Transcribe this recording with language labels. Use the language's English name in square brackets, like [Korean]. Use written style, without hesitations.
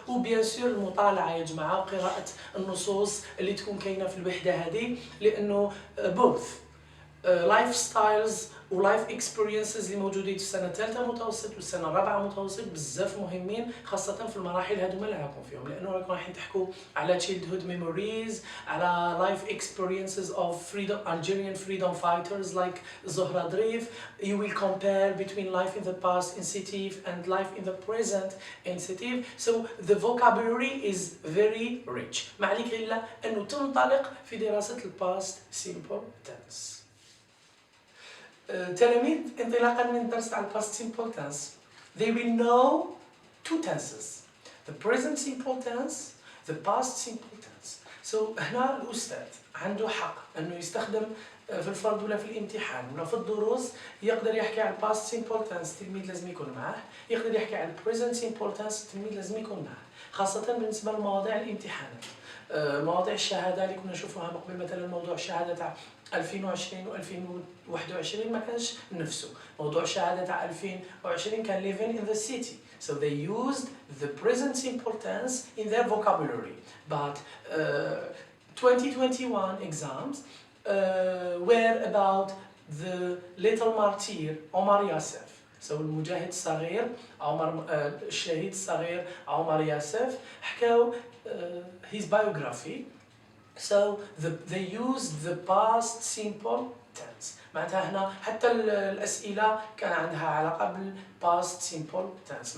[Arabic] وبيان سور المطالعه يا جماعه وقراءه النصوص اللي تكون كاينه في الوحده هذه، لانه بوث لايف ستايلز ولايف اكسبيرينسز اللي موجودين في السنه الثالثه متوسط والسنه الرابعه متوسط بزاف مهمين، خاصه في المراحل هذوما اللي راكم فيهم، لانه راكم رايحين تحكوا على [English] childhood memories، [Arabic] على [English] life experiences of freedom Algerian freedom fighters like Zohra Drif. You will compare between life in the past in Sétif and life in the present in Sétif. So the vocabulary is very rich. [Arabic] ما عليك الا انه تنطلق في دراسه الباست simple tense. تلاميذ انطلاقا من الدرس على الباست [English] simple tense they will know two tenses: the present simple tense, the past simple tense. [Arabic] So هنا الأستاذ عنده حق أنه يستخدم في الفرض ولا في الامتحان ولا في الدروس، يقدر يحكي على الباست simple tense التلميذ لازم يكون معاه، يقدر يحكي على present simple tense التلميذ لازم يكون معاه، خاصة بالنسبة لمواضيع الامتحانات. مواضيع الشهادة اللي كنا نشوفوها من قبل، مثلا موضوع الشهادة تاع 2020 و2021 ما كانش نفسه، موضوع الشهادة تاع 2020 كان [English] living in the city. So they used the present simple tense in their vocabulary. But 2021 exams were about the little martyr Omar Yasef. [Arabic] So المجاهد الصغير عمر الشهيد الصغير عمر ياسف حكاو [English] his biography. So they used the past simple tense. [Arabic] معناتها هنا حتى الأسئلة كان عندها علاقة بالpast simple tense.